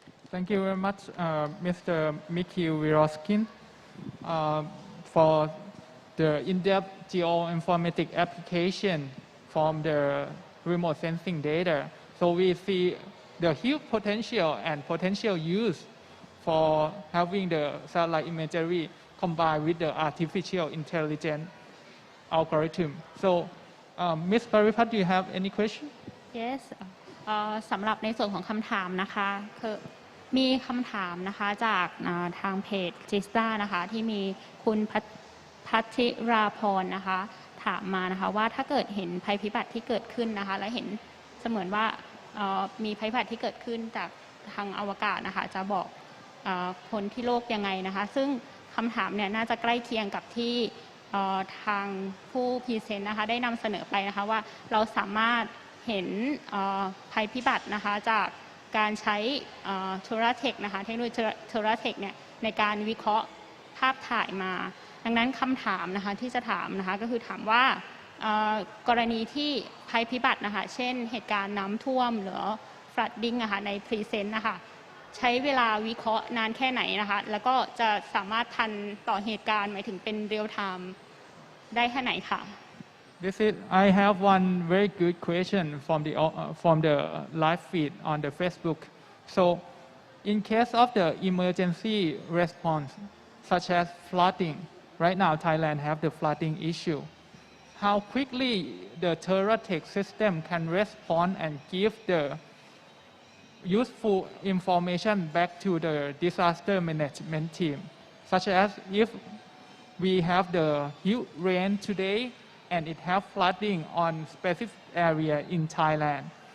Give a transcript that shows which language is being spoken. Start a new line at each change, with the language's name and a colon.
English: Thank you very much, Mr. Mikhail Viroskin, for the in-depth geoinformatic application from the remote sensing data. So we see the huge potential and potential use for having the satellite imagery combined with the artificial intelligence algorithm. So, Ms. Paripat, do you have any question? Yes.
Thai: สำหรับในส่วนของคำถามนะคะคือมีคำถามนะคะจากทางเพจ GISTDA นะคะที่มีคุณพัทธิราพรนะคะถามมานะคะว่าถ้าเกิดเห็นภัยพิบัติที่เกิดขึ้นนะคะและเห็นเสมือนว่ามีภัยพิบัติที่เกิดขึ้นจากทางอวกาศนะคะจะบอกคนที่โลกยังไงนะคะซึ่งคำถามเนี่ยน่าจะใกล้เคียงกับที่ ทางผู้พรีเซนต์นะคะได้นำเสนอไปนะคะว่าเราสามารถเห็นภัยพิบัตินะคะจากการใช้โทรเทคนะคะเทคโนโลยีโทรเทคเนี่ยในการวิเคราะห์ภาพถ่ายมาดังนั้นคำถามนะคะที่จะถามนะคะก็คือถามว่า กรณีที่ภัยพิบัตินะคะเช่นเหตุการณ์น้ำท่วมหรือ flooding นะคะในพรีเซนต์นะคะใช้เวลาวิเคราะห์นานแค่ไหนนะคะแล้วก็จะสามารถทันต่อเหตุการณ์หมายถึงเป็น real time ได้แค่ไหนค่ะ
English: I have one very good question from the live feed on the Facebook. So, in case of the emergency response, such as flooding, right now Thailand have the flooding issue. How quickly the TerraTech system can respond and give the useful information back to the disaster management team, such as if we have the huge rain today and it have flooding on specific area in Thailand.